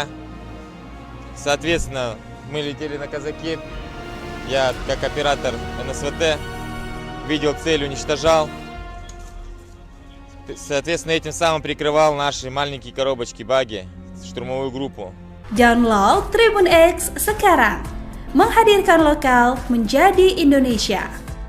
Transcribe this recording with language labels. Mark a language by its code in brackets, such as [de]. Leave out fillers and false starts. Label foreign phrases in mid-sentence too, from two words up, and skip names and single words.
[ru] Соответственно, мы летели на Казаке. Я, как оператор НСВТ, видел цель, уничтожал. Соответственно, этим самым прикрывал наши маленькие коробочки, баги, штурмовую группу. [id] Download Tribun X sekarang, menghadirkan lokal menjadi Indonesia.